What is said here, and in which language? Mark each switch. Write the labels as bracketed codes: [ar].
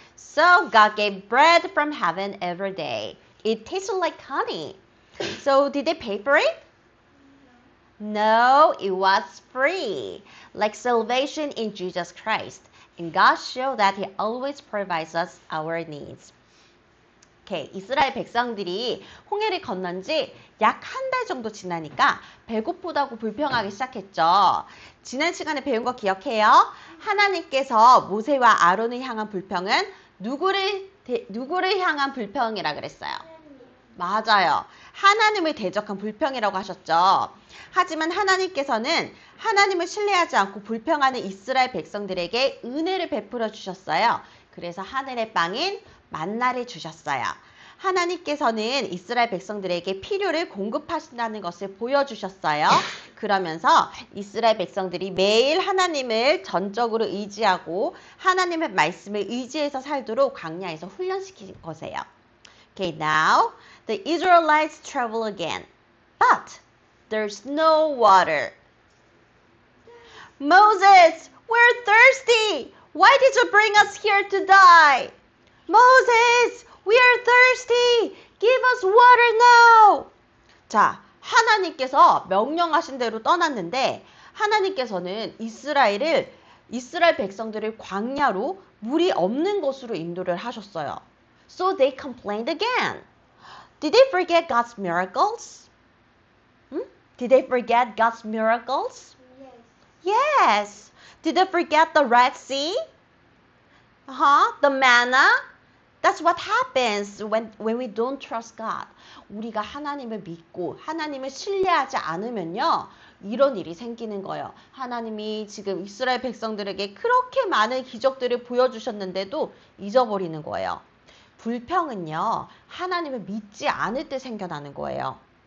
[en] So God gave bread from heaven every day. It tasted like honey. So did they pay for it? No, it was free. Like salvation in Jesus Christ. And God showed that He always provides us our needs. [ko] Okay, 이스라엘 백성들이 홍해를 건넌 지 약 한 달 정도 지나니까 배고프다고 불평하기 시작했죠. 지난 시간에 배운 거 기억해요? 하나님께서 모세와 아론을 향한 불평은 누구를 향한 불평이라 그랬어요? 맞아요. 하나님을 대적한 불평이라고 하셨죠. 하지만 하나님께서는 하나님을 신뢰하지 않고 불평하는 이스라엘 백성들에게 은혜를 베풀어 주셨어요. 그래서 하늘의 빵인 만나를 주셨어요. 하나님께서는 이스라엘 백성들에게 필요를 공급하신다는 것을 보여주셨어요. 그러면서 이스라엘 백성들이 매일 하나님을 전적으로 의지하고 하나님의 말씀을 의지해서 살도록 광야에서 훈련시킨 거세요. [en] Okay, now the Israelites travel again, but there's no water. Moses, we're thirsty. Why did you bring us here to die? Moses, we are thirsty. Give us water now. [ko] 자, 하나님께서 명령하신 대로 떠났는데 하나님께서는 이스라엘 백성들을 광야로 물이 없는 곳으로 인도를 하셨어요. [en] So they complained again. Did they forget God's miracles? Did they forget God's miracles? Yes. Did they forget the Red Sea? The manna? That's what happens when we don't trust God. [ko] 우리가 하나님을 믿고 하나님을 신뢰하지 않으면요. 이런 일이 생기는 거예요. 하나님이 지금 이스라엘 백성들에게 그렇게 많은 기적들을 보여주셨는데도 잊어버리는 거예요. 불평은요. 하나님을 믿지 않을 때 생겨나는 거예요.